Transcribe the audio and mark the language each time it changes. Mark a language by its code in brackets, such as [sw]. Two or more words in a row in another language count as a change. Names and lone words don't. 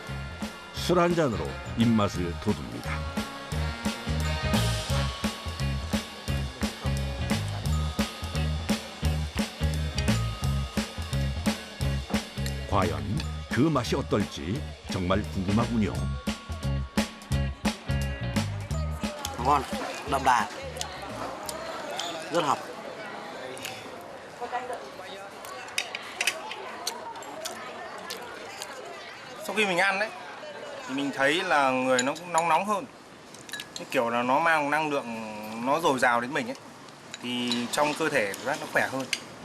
[ko] 술 한 잔으로 입맛을 돋웁니다. 과연 그 맛이 어떨지 정말 궁금하군요. [vi] Ngon, đậm đà, rất hợp. Sau khi mình ăn đấy thì mình thấy là người nó cũng nóng hơn, cái kiểu là nó mang năng lượng nó dồi dào đến mình ấy, thì trong cơ thể của nó khỏe hơn.